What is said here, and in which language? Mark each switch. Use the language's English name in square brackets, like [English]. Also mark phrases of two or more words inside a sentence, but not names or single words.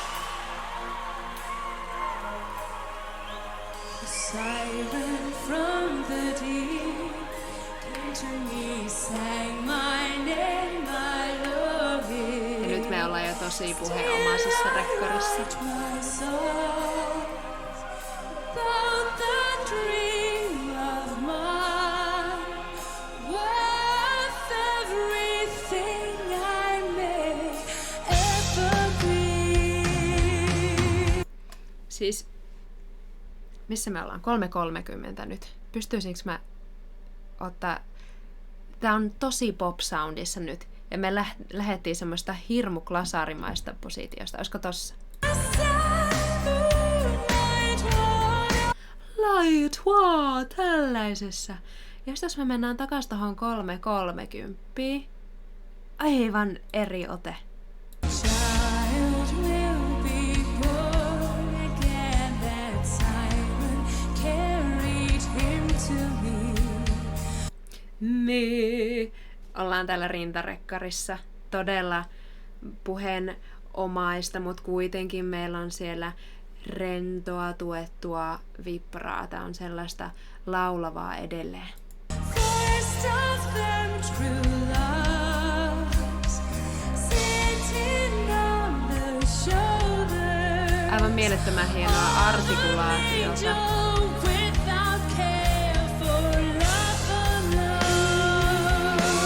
[English] Siren from the deep came to me, sang my name, I love it. [Finnish] Ja nyt me ollaan jo tosi puheenomaisessa rekkarissa. [English] About that dream of mine, worth everything I may ever be. [Finnish] Siis, missä me ollaan? 3.30 nyt. Pystyisinkö mä ottaa... Tää on tosi pop-soundissa nyt. Ja me lähdettiin semmoista hirmu klasarimaista positiosta. Olisiko tossa? [English] Light, wow, [Finnish] tällaisessa. Ja jos me mennään takas tohon 3.30. Aivan eri ote. [English] Child will be born again, that siren carried him to me. [Finnish] Me ollaan täällä rintarekkarissa. Todella puheenomaista, mutta kuitenkin meillä on siellä rentoa, tuettua vibraa. Tää on sellaista laulavaa edelleen. [English] First of them true loves, sitting on the shoulder. [Finnish] Aivan mielettömän hienoa artikulaatiota. [English] Angel without care for love alone.